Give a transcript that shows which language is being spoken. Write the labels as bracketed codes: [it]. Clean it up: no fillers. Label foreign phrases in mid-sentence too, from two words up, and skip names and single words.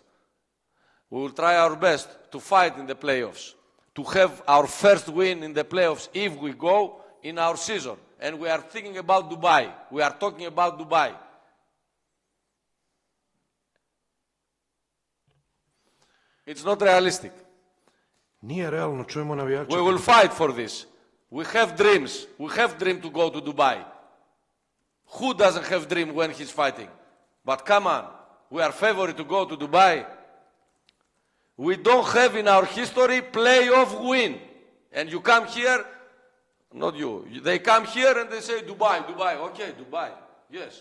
[en] We will try our best to fight in the playoffs, to have our first win in the playoffs if we go in our season. And we are thinking about Dubai. We are talking about Dubai. It's not realistic. [sr] Nije realno, čujemo navijače. [en] We will fight for this. We have dreams. We have dream to go to Dubai. Who doesn't have dream when he's fighting? But come on, we are favorite to go to Dubai. We don't have in our history playoff win. And you come here, not you, they come here and they say Dubai, Dubai, okay, Dubai, yes.